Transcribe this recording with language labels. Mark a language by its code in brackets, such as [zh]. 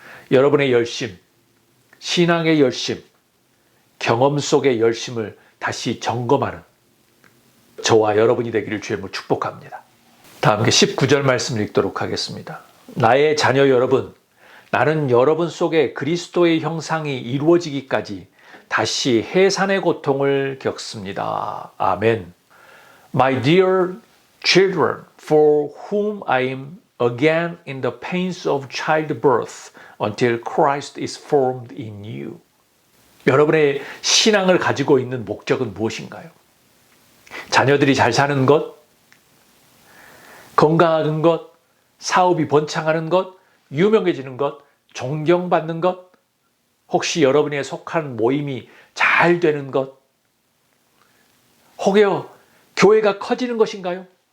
[ko] 여러분의 열심, 신앙의 열심, 경험 속의 열심을 다시 점검하는 저와 여러분이 되기를 주님으로 축복합니다. 다 함께 19절 말씀을 읽도록 하겠습니다. 나의 자녀 여러분, 나는 여러분 속에 그리스도의 형상이 이루어지기까지 다시 해산의 고통을 겪습니다. 아멘. [en] My dear children, for whom I am again in the pains of childbirth until Christ is formed in you. [ko] 여러분의 신앙을 가지고 있는 목적은 무엇인가요? 자녀들이 잘 사는 것, 건강한 것, 사업이 번창하는 것, 유명해지는 것, 존경받는 것, 혹시 여러분이 속한 모임이 잘 되는 것, 혹여 교회가 커지는 것인가요?